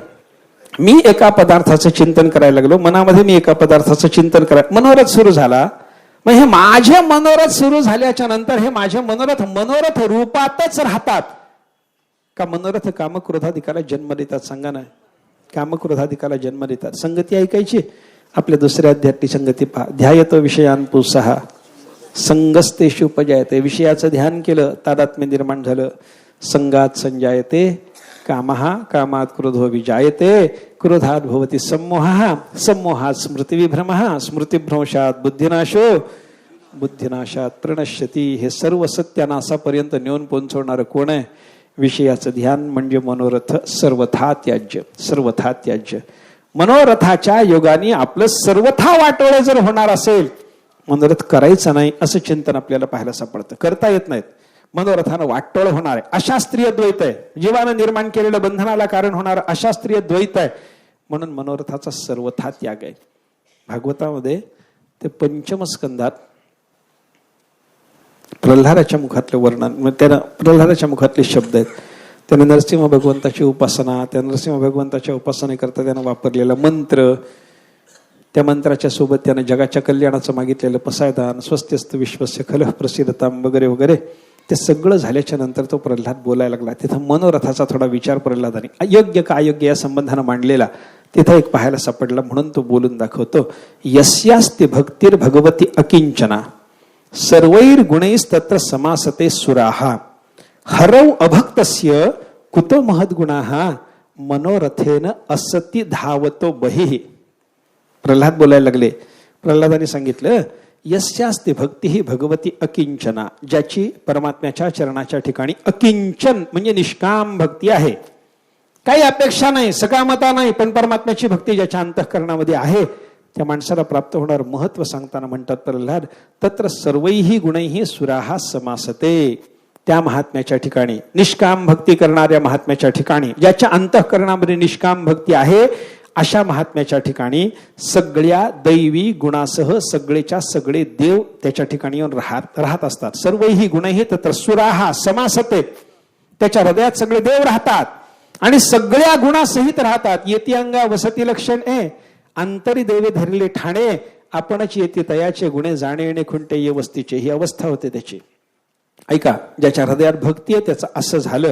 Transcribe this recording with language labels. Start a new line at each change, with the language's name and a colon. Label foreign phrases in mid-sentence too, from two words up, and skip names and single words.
Marathi: मी एका पदार्थाचं चिंतन करायला लागलो, मनामध्ये मी एका पदार्थाचं चिंतन मनोरथ सुरू झाला. मग हे माझे मनोरथ सुरू झाल्याच्या नंतर हे माझे मनोरथ रूपातच राहतात का? मनोरथ कामक्रोधाधिकाला जन्म देतात? सांगा ना. कामक्रोधाधिकाला जन्म देतात. संगती ऐकायची. आपल्या दुसऱ्या अध्यात्मी संगती पहा.
Sanskrit: ध्यायतो विषयान पुसहा संगस्तेषु उपजायते.
Marathi: विषयाचं ध्यान केलं, तादात्म्य निर्माण झालं.
Sanskrit: संगात संजायते कामहा कामात क्रोधो विजायते क्रोधात भवति सम्मोहः सम्मोहात स्मृतिविभ्रमः स्मृतिभ्रंशात बुद्धिनाशो बुद्धिनाशात प्रणश्यती.
Marathi: हे सर्व सत्यानाशापर्यंत नेऊन पोहोचवणारं कोण आहे? विषयाचं ध्यान म्हणजे मनोरथ सर्वथा त्याज्य, सर्वथा त्याज्य. मनोरथाच्या योगाने आपलं सर्वथा वाटोळे जर होणार असेल, मनोरथ करायचं नाही असं चिंतन आपल्याला पाहायला सापडतं. करता येत नाहीत. मनोरथानं वाटोळ होणार आहे, अशास्त्रीय द्वैत आहे. जीवानं निर्माण केलेलं बंधनाला कारण होणार अशास्त्रीय द्वैत आहे, म्हणून मनोरथाचा सर्वथा त्याग आहे. भागवतामध्ये ते पंचम स्कंदात प्रल्हादाच्या मुखातले वर्णन, त्यानं प्रल्हादाच्या मुखातले शब्द आहेत. त्याने नरसिंह भगवंताची उपासना, त्या नरसिंह भगवंताच्या उपासनेकरता त्यानं वापरलेला मंत्र, त्या मंत्राच्या सोबत त्यानं जगाच्या कल्याणाचं मागितलेलं पसायदान,
Sanskrit: स्वस्त्यस्त विश्वस्य खलः प्रसिद्धताम
Marathi: वगैरे वगैरे, ते सगळं झाल्याच्या नंतर तो प्रल्हाद बोलायला लागला. तिथं मनोरथाचा थोडा विचार प्रल्हादाने अयोग्य का अयोग्य या संबंधानं मांडलेला तिथं एक पाहायला सापडला, म्हणून तो बोलून दाखवतो.
Sanskrit: यस्यास्ति भक्तिर् भगवती अकिंचना सर्वैर गुणैस्तत्र समासते सुराहा हरौ अभक्तस्य कुतो महद्गुणाः मनोरथेन असती धावतो बहिः.
Marathi: प्रल्हाद बोलायला लागले. प्रल्हादाने सांगितलं,
Sanskrit: यस्यास्ति भक्ती ही भगवती अकिंचना,
Marathi: ज्याची परमात्म्याच्या चरणाच्या ठिकाणी अकिंचन म्हणजे निष्काम भक्ती आहे, काही अपेक्षा नाही, सकामता नाही, पण परमात्म्याची भक्ती ज्याच्या अंतःकरणामध्ये आहे त्या माणसाला प्राप्त होणार महत्व सांगताना म्हणतात प्रल्हाद,
Sanskrit: तत्र सर्वैहि गुणैहि सुराहा समासते.
Marathi: त्या महात्म्याच्या ठिकाणी, निष्काम भक्ती करणाऱ्या महात्म्याच्या ठिकाणी, ज्याच्या अंतःकरणामध्ये निष्काम भक्ती आहे, अशा महात्म्याच्या ठिकाणी सगळ्या दैवी गुणासह सगळेच्या सगळे देव त्याच्या ठिकाणी येऊन राहत असतात.
Sanskrit: सर्वही गुणही तत्र सुराहा समासते,
Marathi: त्याच्या हृदयात सगळे देव राहतात आणि सगळ्या गुणासहित राहतात. येती अंगा वसती लक्षण अंतरी देवे धरले ठाणे, आपणच येते तयाचे गुणे जाणे येणे खुंटे ये वस्तीचे, ही अवस्था होते त्याची. ऐका, ज्याच्या हृदयात भक्ती आहे त्याचं असं झालं.